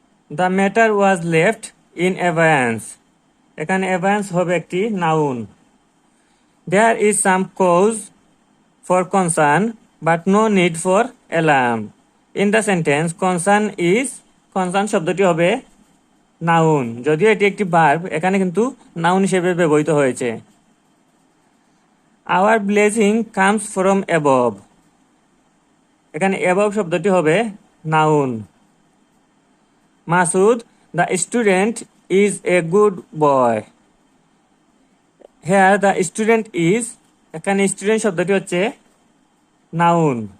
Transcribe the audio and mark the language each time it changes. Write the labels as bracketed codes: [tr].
[en] The matter was left in abeyance. [bn] এখানে abeyance হবে একটি noun. [en] There is some cause for concern but no need for alarm. In the sentence [bn] concern শব্দটি হবে noun, যদিও এটি একটি ভার্ব, এখানে কিন্তু নাউন হিসেবে ব্যবহৃত হয়েছে। [en] Our blessing comes from above. [bn] এখানে above শব্দটি হবে noun. [en] Masood, the student is a good boy. Here the student is, [bn] এখানে স্টুডেন্ট শব্দটি হচ্ছে নাউন।